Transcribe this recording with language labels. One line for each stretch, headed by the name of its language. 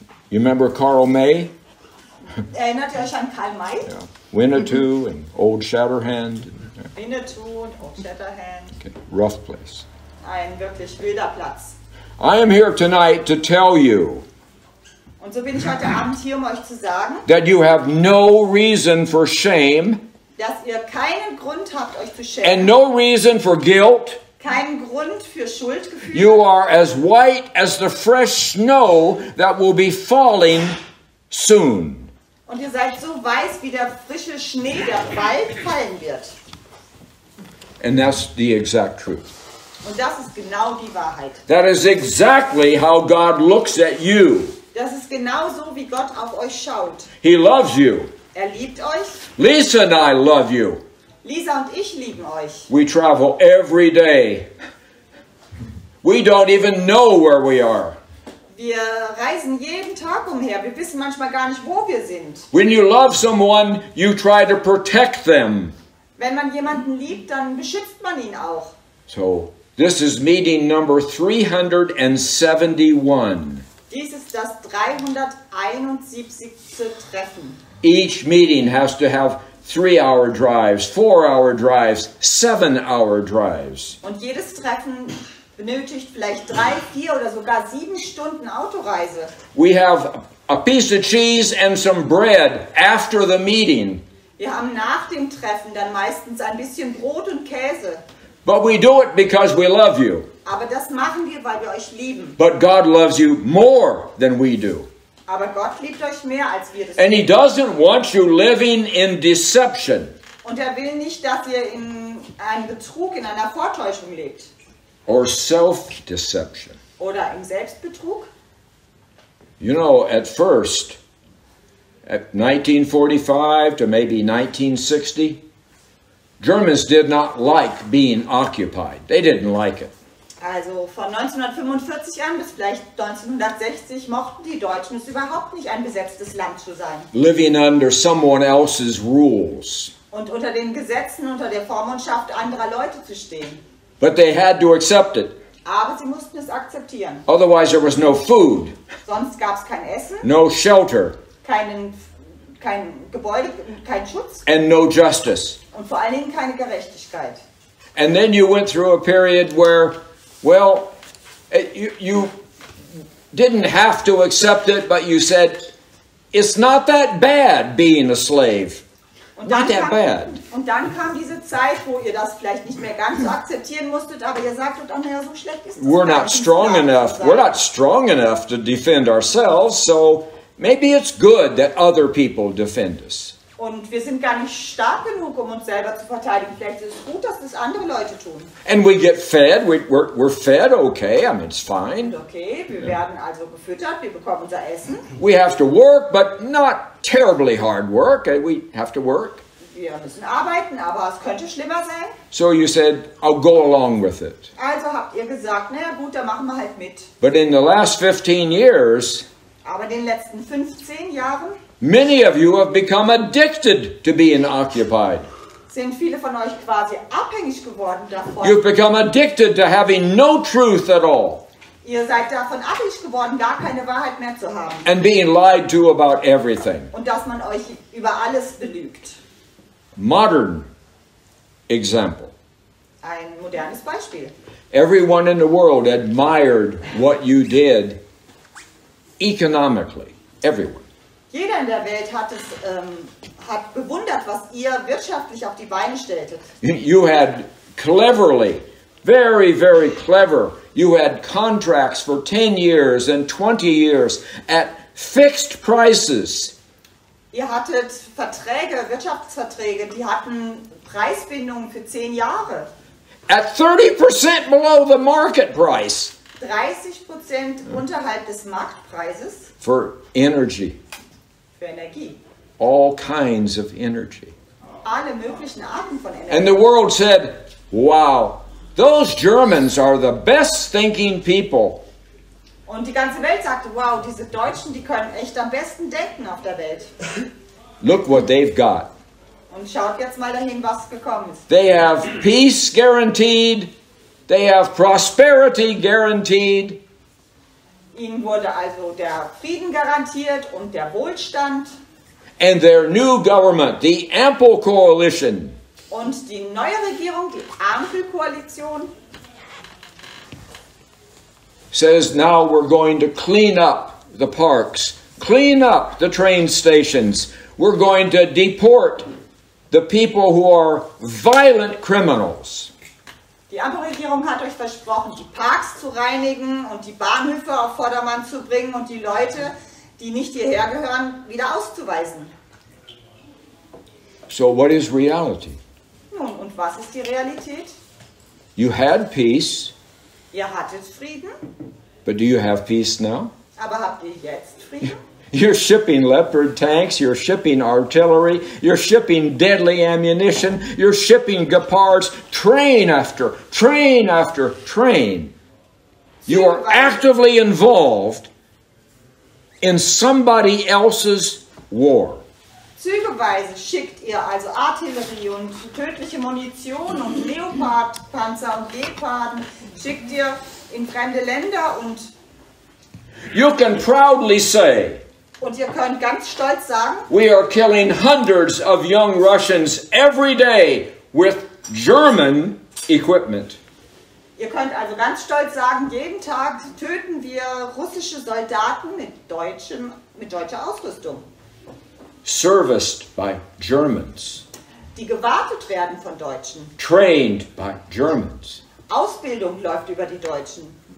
English: You remember Carl May?
German: Erinnert ihr euch an Karl May?
English: Yeah. Winnetou and Old Shatterhand.
German: Winnetou und Old Shatterhand.
English: Okay. Rough place.
German: Ein wirklich wilder Platz.
English: I am here tonight to tell you
German: Und so bin ich heute Abend hier, um euch zu sagen,
English: that you have no reason for shame
German: dass ihr keinen Grund habt, euch zu
English: and
German: schämen.
English: no reason for guilt.
German: Keinen Grund für Schuldgefühle.
English: You are as white as the fresh snow that will be falling soon.
German: Und ihr seid so weiß wie der frische Schnee, der bald fallen wird.
English: And that's the exact truth.
German: Und das ist genau die Wahrheit.
English: That is exactly how God looks at you.
German: Das ist genau so, wie Gott auf euch schaut.
English: He loves you.
German: Er liebt euch.
English: Lisa and I love you.
German: Lisa und ich lieben euch.
English: We travel every day. We don't even know where we are.
German: Wir reisen jeden Tag umher. Wir wissen manchmal gar nicht, wo wir sind.
English: When you love someone, you try to protect them.
German: Wenn man jemanden liebt, dann beschützt man ihn auch.
English: So, this is meeting number 371.
German: Dies ist das 371. Treffen.
English: Each meeting has to have 3-hour drives, 4-hour drives, 7-hour drives.
German: Und jedes Treffen benötigt vielleicht 3, 4 oder sogar 7 Stunden Autoreise.
English: We have a piece of cheese and some bread after the meeting.
German: Wir haben nach dem Treffen dann meistens ein bisschen Brot und Käse.
English: But we do it because we love you.
German: Aber das machen wir, weil wir euch lieben.
English: But God loves you more than we do.
German: Aber Gott liebt euch mehr, als wir das
English: And He
German: tun.
English: doesn't want you living in deception.
German: Und er will nicht, dass ihr in einem Betrug, in einer Vortäuschung lebt.
English: Or self-deception.
German: Oder im Selbstbetrug.
English: You know, at first, at 1945 to maybe 1960, Germans did not like being occupied. They didn't like it.
German: Also von 1945 an bis vielleicht 1960 mochten die Deutschen es überhaupt nicht, ein besetztes Land zu sein.
English: Living under someone else's rules.
German: Und unter den Gesetzen, unter der Vormundschaft anderer Leute zu stehen.
English: But they had to accept it.
German: Aber sie mussten es akzeptieren.
English: Otherwise there was no food,
German: Sonst gab es kein Essen,
English: no shelter,
German: kein Gebäude, kein Schutz
English: and no justice.
German: und vor allen Dingen keine Gerechtigkeit.
English: And then you went through a period where, well, you didn't have to accept it, but you said, it's not that bad being a slave. Not that bad.
German: Und dann kam diese Zeit, wo ihr das vielleicht nicht mehr ganz so akzeptieren musstet, aber ihr sagtet, oh naja, so schlecht ist es
English: We're not strong enough. We're not strong enough to defend ourselves, so maybe it's good that other people defend us.
German: Und wir sind gar nicht stark genug, um uns selber zu verteidigen. Vielleicht ist es gut, dass das andere Leute tun.
English: And we get fed. We're fed okay. I mean, it's fine.
German: Okay, wir werden also gefüttert, wir bekommen unser Essen.
English: We have to work, but not terribly hard work. We have to work.
German: Wir müssen arbeiten, aber es könnte schlimmer sein.
English: So you said, I'll go along with it.
German: Also habt ihr gesagt, naja gut, dann machen wir halt mit.
English: But in the last 15 years,
German: aber in den letzten 15 Jahren,
English: many of you have become addicted to being occupied.
German: Sind viele von euch quasi abhängig geworden davon.
English: You've become addicted to having no truth at all.
German: Ihr seid davon abhängig geworden, gar keine Wahrheit mehr zu haben.
English: And being lied to about everything.
German: Und dass man euch über alles belügt.
English: Modern example.
German: Ein modernes Beispiel.
English: Everyone in the world admired what you did economically. Everyone.
German: Jeder in der Welt hat bewundert, was ihr wirtschaftlich auf die Beine stelltet.
English: You had cleverly, very, very clever, you had contracts for 10 years and 20 years at fixed prices.
German: Ihr hattet Verträge, Wirtschaftsverträge, die hatten Preisbindungen für 10 Jahre.
English: At 30% below the market price.
German: 30% unterhalb des Marktpreises.
English: For energy.
German: Für Energie.
English: All kinds of energy.
German: Alle möglichen Arten von Energie.
English: And the world said, wow, those Germans are the best thinking people.
German: Und die ganze Welt sagte, wow, diese Deutschen, die können echt am besten denken auf der Welt.
English: Look what they've got.
German: Und schaut jetzt mal dahin, was gekommen ist.
English: They have peace guaranteed. They have prosperity guaranteed.
German: Ihnen wurde also der Frieden garantiert und der Wohlstand.
English: And their new government, the Ample Coalition.
German: Und die neue Regierung, die Ampelkoalition,
English: says now we're going to clean up the parks, clean up the train stations. We're going to deport the people who are violent criminals.
German: Die Ampelregierung hat euch versprochen, die Parks zu reinigen und die Bahnhöfe auf Vordermann zu bringen und die Leute, die nicht hierher gehören, wieder auszuweisen.
English: So what is reality?
German: Nun, und was ist die Realität?
English: You had peace.
German: Ihr hattet Frieden.
English: But do you have peace now?
German: Aber habt ihr jetzt Frieden?
English: You're shipping Leopard tanks, you're shipping artillery, you're shipping deadly ammunition, you're shipping Gepards, train after train after train. You are actively involved in somebody else's war.
German: Zügeweise schickt ihr also Artillerie und tödliche Munition und Leopardpanzer und Geparden, schickt ihr in fremde Länder und
English: you can proudly say,
German: und ihr könnt ganz stolz sagen,
English: we are killing hundreds of young Russians every day with German equipment.
German: Ihr könnt also ganz stolz sagen, jeden Tag töten wir russische Soldaten mit deutscher Ausrüstung.
English: Serviced by Germans.
German: Die gewartet werden von Deutschen.
English: Trained by Germans.
German: Ausbildung läuft über die Deutschen.